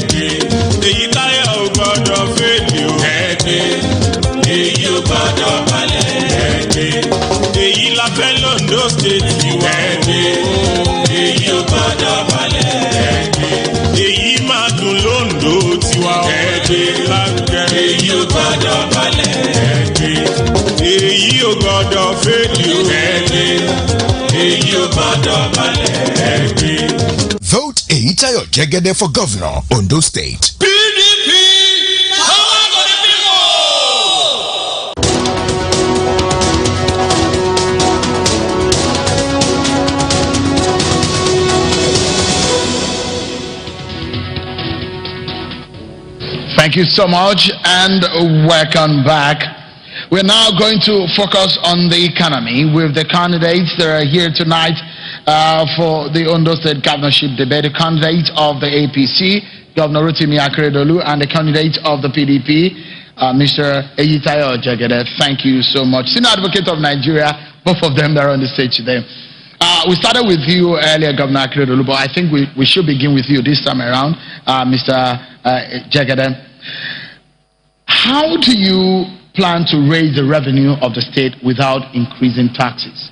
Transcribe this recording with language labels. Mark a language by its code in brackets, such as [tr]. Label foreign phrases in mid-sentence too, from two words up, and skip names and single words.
[yo] èyí táyà ò gbọdọ̀ fèdè o, èyí ò gbọdọ̀ balẹ̀, èyí la fẹ́ l'Ondo State wa, èyí ò gbọdọ̀ balẹ̀, èyí máa dùn l'Ondo tiwa o, èyí ò gbọdọ̀ balẹ̀, èyí ò gbọdọ̀ fèdè o, èyí ò gbọdọ̀ balẹ̀. [en] Vote Eyitayo Jegede for Governor, Ondo State. PDP, power to the people! Thank you so much and welcome back. We're now going to focus on the economy with the candidates that are here tonight for the Ondo State Governorship debate. The candidate of the APC, Governor Rotimi Akeredolu, and the candidate of the PDP, Mr. Eyitayo Jegede. Thank you so much. Senior Advocate of Nigeria, both of them are on the stage today. We started with you earlier, Governor Akeredolu, but I think we should begin with you this time around, Mr. Jegede. How do you plan to raise the revenue of the state without increasing taxes?